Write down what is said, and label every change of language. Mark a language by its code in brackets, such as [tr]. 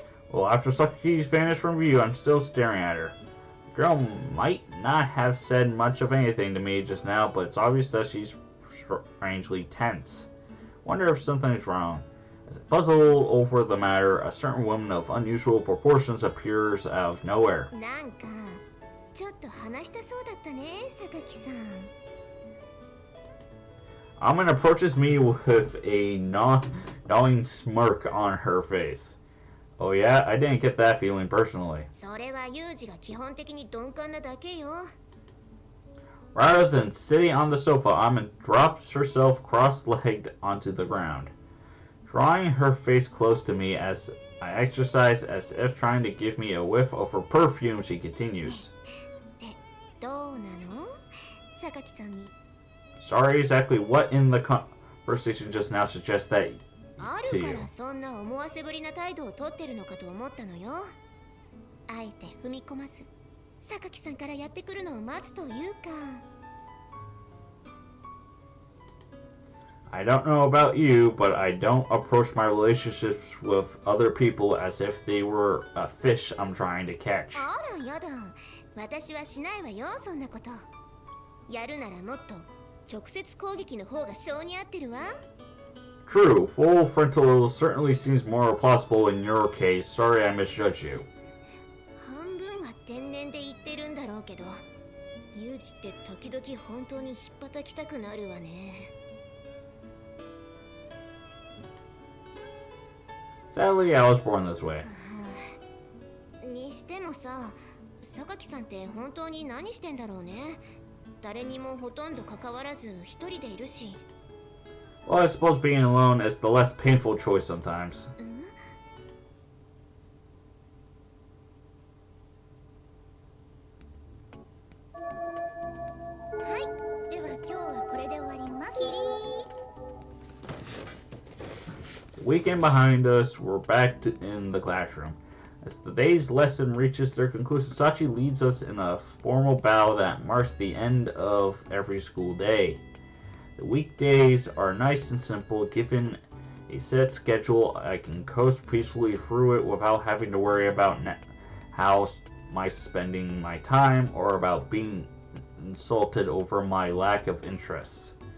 [en] Well, after Sakaki's vanished from view, I'm still staring at her. The girl might not have said much of anything to me just now, but it's obvious that she's strangely tense. Wonder if something's wrong. As I puzzle over the matter, a certain woman of unusual proportions appears out of nowhere. [ja] なんかちょっと話したそうだったね、榊さん。 [en] Amin approaches me with a gnawing smirk on her face. Oh yeah, I didn't get that feeling personally. [ja] それはユージが基本的に鈍感なだけよ。 [en] Rather than sitting on the sofa, Amin drops herself cross-legged onto the ground, drawing her face close to me as I exercise as if trying to give me a whiff of her perfume. She continues. [ja] で、どうなの？榊さんに。 [en] Sorry, exactly what in the conversation just now suggests that [ja] あるからそんな思わせぶりな態度をとってるのかと思ったのよ。あえて踏み込まず、榊さんからやってくるのを待つというか。 [en] I don't know about you, but I don't approach my relationships with other people as if they were a fish I'm trying to catch. [ja] あらやだ、私はしないわよ、そんなこと。やるならもっと直接攻撃の方が性に合ってるわ。 [en] True, full frontal certainly seems more plausible in your case. Sorry I misjudged you. [ja] 半分は天然で言ってるんだろうけど、ユージって時々本当に引っ叩きたくなるわね。 [en] Sadly, I was born this way. [ja] にしてもさ、榊さんって本当に何してんだろうね。誰にもほとんど関わらず一人でいるし。 [en] Well, I suppose being alone is the less painful choice sometimes. [ja] はい、では今日はこれで終わります。キリー。 [en] Weekend behind us, we're back in the classroom. As the day's lesson reaches their conclusion, Sachi leads us in a formal bow that marks the end of every school day. The weekdays are nice and simple. Given a set schedule, I can coast peacefully through it without having to worry about how my spending my time or about being insulted over my lack of interest.